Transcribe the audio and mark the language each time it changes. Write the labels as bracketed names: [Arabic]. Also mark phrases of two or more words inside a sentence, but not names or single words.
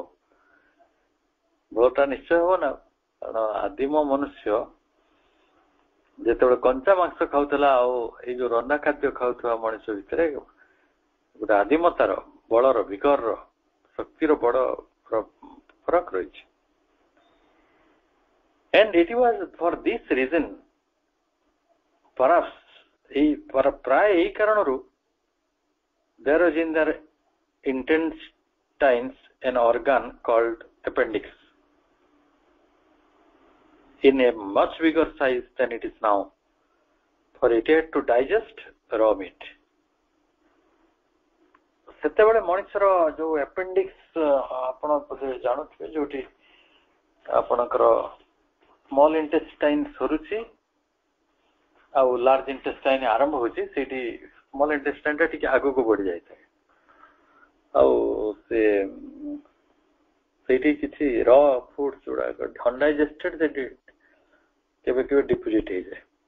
[Odia] ବଳଟା ନିଶ୍ଚୟ ହବ ନା, କାରଣ ଆଦିମ ମନୁଷ୍ୟ ଯେତେବେଳେ କଞ୍ଚା ମାଂସ ଖାଉଥିଲା ଆଉ ଏଇ ଯୋଉ ରନ୍ଧା ଖାଦ୍ୟ ଖାଉଥିବା ମଣିଷ ଭିତରେ ଗୋଟେ ଆଦିମତାର, ବଳର, ବିଗରର, ଶକ୍ତିର ବଡ ଫରକ ରହିଛି। [English] and it was for this reason, perhaps [Odia] ପ୍ରାୟ ଏଇ କାରଣରୁ [English] there is in their intestines an organ called appendix in a much bigger size than it is now, for it had to digest raw meat. [Odia] ସେତେବେଳେ ମଣିଷର ଯୋଉ appendix ଆପଣ ବୋଧେ ଜାଣୁଥିବେ, ଯୋଉଠି ଆପଣଙ୍କର [English] small intestine [Odia] ସରୁଛି ଆଉ [English] large intestine [Odia] ଆରମ୍ଭ ହଉଛି, ସେଇଠି [English] small intestine [Odia] ଟା ଟିକେ ଆଗକୁ ବଢି ଯାଇଥାଏ, ଆଉ ସେଇଠି କିଛି [English] raw foods [Odia] ଗୁଡାକ ଅନଡାଇଜେଷ୍ଟେଡ ସେଠି କେବେ କେବେ ଡିପୋଜିଟ୍ ହେଇଯାଏ।